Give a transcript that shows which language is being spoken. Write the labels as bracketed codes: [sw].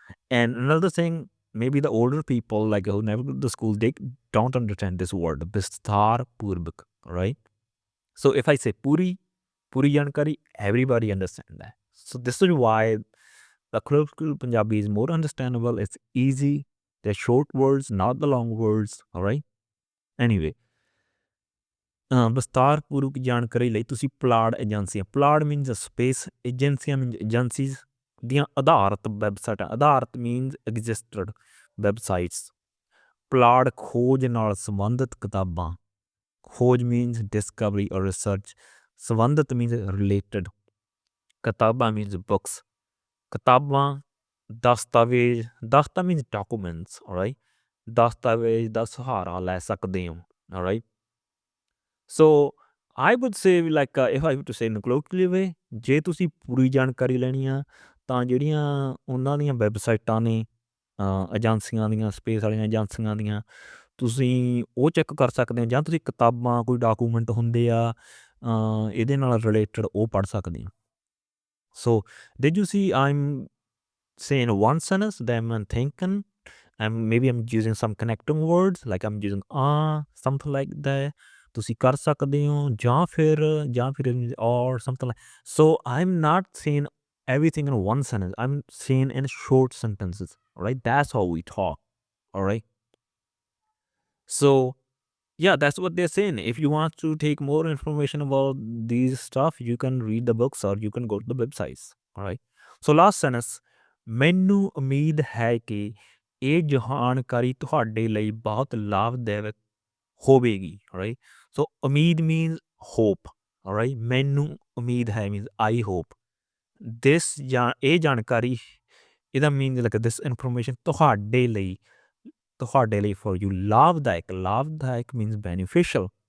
[en] And another thing, maybe the older people, like who never go to the school, they don't understand this word, Bistar Purvak, all right? So if I say Puri Jankari, everybody understand that. So this is why the colloquial Punjabi is more understandable. It's easy. They're short words, not the long words, all right? [pa] Anyway, ਵਿਸਤਾਰਪੂਰਵਕ ਜਾਣਕਾਰੀ ਲਈ ਤੁਸੀਂ plot ਏਜੰਸੀਆਂ, plot [en] means space, [pa] ਏਜੰਸੀਆਂ [en] means agencies [pa] ਦੀਆਂ ਆਧਾਰਿਤ ਵੈਬਸਾਈਟਾਂ, ਆਧਾਰਿਤ [en] means existed websites, [pa] plot ਖੋਜ ਨਾਲ ਸੰਬੰਧਿਤ ਕਿਤਾਬਾਂ, ਖੋਜ [en] means discovery ਔਰ research, [pa] ਸੰਬੰਧਿਤ [en] means related, [pa] ਕਿਤਾਬਾਂ [en] means books, [pa] ਕਿਤਾਬਾਂ, ਦਸਤਾਵੇਜ਼, ਦਸਤਾ [en] means documents, [pa] ਰਾਈਟ, ਦਸਤਾਵੇਜ਼ ਦਾ ਸਹਾਰਾ ਲੈ ਸਕਦੇ ਹੋ, right. [en] So I would say like if I have to say in a colloquial way, [pa] ਜੇ ਤੁਸੀਂ ਪੂਰੀ ਜਾਣਕਾਰੀ ਲੈਣੀ ਆ ਤਾਂ ਜਿਹੜੀਆਂ ਉਹਨਾਂ ਦੀਆਂ ਵੈਬਸਾਈਟਾਂ ਨੇ ਏਜੰਸੀਆਂ ਦੀਆਂ, ਸਪੇਸ ਵਾਲੀਆਂ ਏਜੰਸੀਆਂ ਦੀਆਂ, ਤੁਸੀਂ ਉਹ ਚੈੱਕ ਕਰ ਸਕਦੇ ਹੋ, ਜਾਂ ਤੁਸੀਂ ਕਿਤਾਬਾਂ, ਕੋਈ ਡਾਕੂਮੈਂਟ ਹੁੰਦੇ ਆ ਇਹਦੇ ਨਾਲ ਰਿਲੇਟਡ, ਉਹ ਪੜ੍ਹ ਸਕਦੇ ਹੋ. [en] So did you see I'm say in one sentence, then I'm thinking, and maybe I'm using some connecting words, like I'm using something like that. [pa] ਤੁਸੀਂ ਕਰ ਸਕਦੇ ਹੋ ਜਾਂ ਫਿਰ [en] or something like. So I'm not saying everything in one sentence. I'm saying in short sentences, right? That's how we talk, all right? So yeah, that's what they're saying. If you want to take more information about these stuff, you can read the books or you can go to the websites. All right. So last sentence, [pa] ਮੈਨੂੰ ਉਮੀਦ ਹੈ ਕਿ ਇਹ ਜਾਣਕਾਰੀ ਤੁਹਾਡੇ ਲਈ ਬਹੁਤ ਲਾਭਦਾਇਕ ਹੋਵੇਗੀ. [en] Right. So ਉਮੀਦ means hope. All right. [pa] ਮੈਨੂੰ ਉਮੀਦ ਹੈ [en] means I hope. This [pa] ਇਹ ਜਾਣਕਾਰੀ ਇਹਦਾ [en] means like this information [pa] ਤੁਹਾਡੇ ਲਈ [en] for you ਲਾਭਦਾਇਕ means beneficial.